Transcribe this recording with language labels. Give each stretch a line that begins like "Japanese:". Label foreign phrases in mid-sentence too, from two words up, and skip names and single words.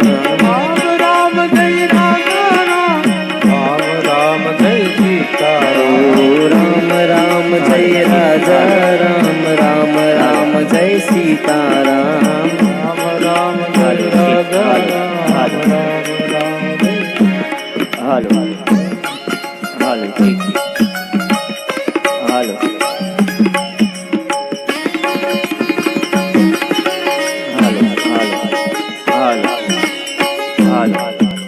Hindi: राम राम जय राजा राम जय सीताराम ओ राम राम जय राजा राम राम राम जय सीताराम राम राम जय राजा राम राम जय
Gujarati: હાલો હાલો ઠીક હાલો હાલો હાલો હાલો હાલો